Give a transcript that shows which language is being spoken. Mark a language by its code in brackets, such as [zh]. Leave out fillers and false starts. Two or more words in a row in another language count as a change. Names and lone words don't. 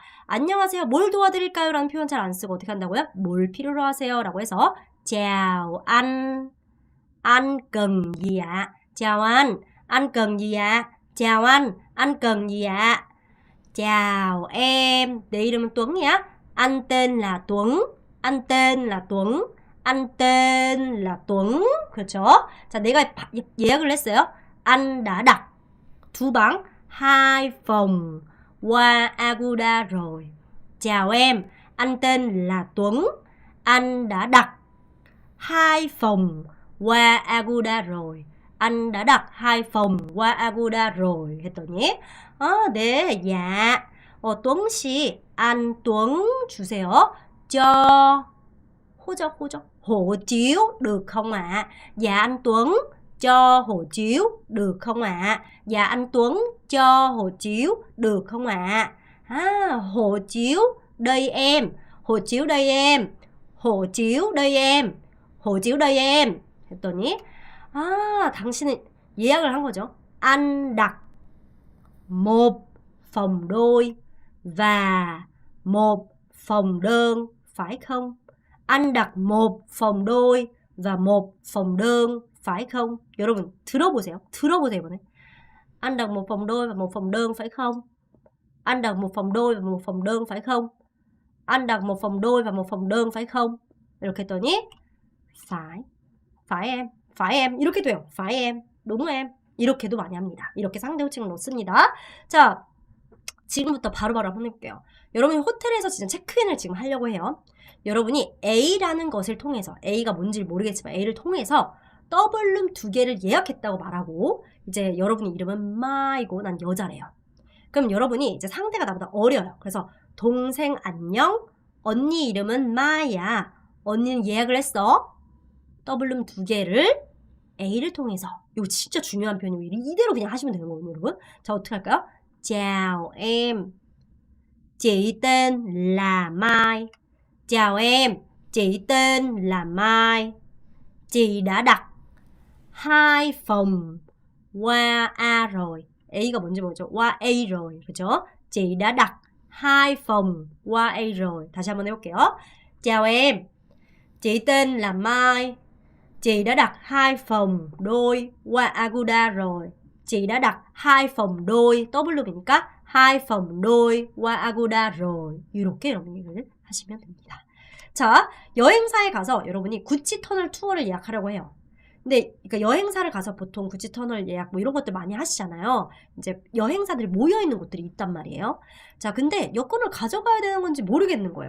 [ko] 안녕하세요. 뭘 도와드릴까요? 라는 표현 잘 안 쓰고 어떻게 한다고요? 뭘 필요로 하세요? 라고 해서 [vi] chào anh cần gì ạ? chào anh cần gì ạ? chào anh cần gì ạ? chào em, [ko] 내 이름은 [vi] Tuấn anh tên là Tuấn, anh tên là Tuấn, anh tên là Tuấn. [ko] 그렇죠? 자, 내가 예약을 했어요. [vi] Anh đã đặt 2방 2 phòng qua Agoda rồi. chào em, anh tên là Tuấn, anh đã đặt 2 phòng qua Agoda rồi. anh đã đặt 2 phòng qua Agoda rồi. [ko] 했더니 네, dạ. Tuấn 씨, anh Tuấn 주세요. [vi] cho hộ chiếu được không ạ? Dạ, anh Tuấn cho hộ chiếu được không ạ? Dạ, anh Tuấn cho hộ chiếu được không ạ? hộ chiếu đây em, hộ chiếu đây em, hộ chiếu đây em, hộ chiếu đây em. [ko] 했더니 당신은 예약을 한 거죠. [vi] Anh đặt một phòng đôi và một phòng đơn, phải không? Anh đặt một phòng đôi và một phòng đơn, phải không? [ko] 여러분 들어보세요. 들어보세요 이번에. [vi] Anh đặt một phòng đôi và một phòng đơn, phải không? Anh đặt một phòng đôi và một phòng đơn, phải không? Anh đặt một phòng đôi và một phòng đơn, phải không? [ko] 이렇게 했더니 [vi] phải em [ko] 이렇게 돼요. [vi] phải em, đúng em. [ko] 이렇게도 많이 합니다. 이렇게 상대호칭을 넣습니다. 자, 지금부터 바로바로 한번 해볼게요. 여러분이 호텔에서 진짜 체크인을 지금 하려고 해요. 여러분이 A라는 것을 통해서, A가 뭔지 모르겠지만 A를 통해서 더블룸 2개를 예약했다고 말하고, 이제 여러분의 이름은 마이고 난 여자래요. 그럼 여러분이 이제 상대가 나보다 어려요. 그래서 동생 안녕, 언니 이름은 마야, 언니는 예약을 했어. 더블룸 2개를 A를 통해서. 이거 진짜 중요한 표현이고 이대로 그냥 하시면 되는 거거든요, 여러분. 자, 어떻게 할까요? [vi] Chào em, chị tên là Mai. Chào em, chị tên là Mai. Chị đã đặt 2 phòng qua A rồi. [ko] A가 뭔지 모르죠? [vi] qua A rồi, 그죠? Chị đã đặt 2 phòng qua A rồi. [ko] 다시 한번 해볼게요. [vi] Chào em, chị tên là Mai. Chị đã đặt 2 phòng đôi qua Agoda rồi. Chị đã đặt 2 phòng đôi, W니까 2 phòng đôi qua Agoda rồi. [ko] 이렇게 여러분이 하시면 됩니다. 자, 여행사에 가서 여러분이 구치 터널 투어를 예약하려고 해요. 근데 그러니까 여행사를 가서 보통 구치 터널 예약 뭐 이런 것들 많이 하시잖아요. 이제 여행사들이 모여 있는 곳들이 있단 말이에요. 자, 근데 여권을 가져가야 되는 건지 모르겠는 거예요.